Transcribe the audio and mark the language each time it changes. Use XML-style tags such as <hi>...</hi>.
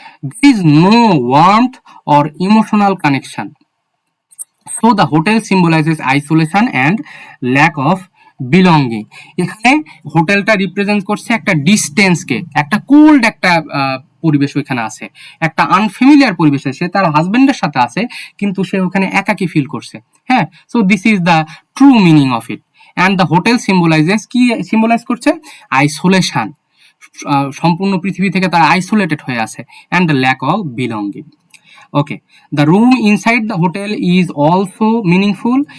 <en>There is no warmth or emotional connection. So the hotel symbolizes isolation and lack of belonging.</en> <bn>এখানে হোটেলটা represent করছে একটা ডিস্টেন্সকে, একটা cold একটা পরিবেশ ওখানে আছে, একটা আনফ্যামিলিয়ার পরিবেশ। সে তার হাজবেন্ডের সাথে আছে কিন্তু সে ওখানে একাকী ফিল করছে। হ্যাঁ,</bn> <en>So this is the true meaning of it. And the hotel symbolises,</en> <bn>কি সিম্বলাইজ করছে? আইসোলেশন, সম্পূর্ণ পৃথিবী থেকে তারা আইসোলেটেড হয়ে আছে,</bn> <en>And the lack of belonging. Okay, the room inside the hotel is also meaningful.</en>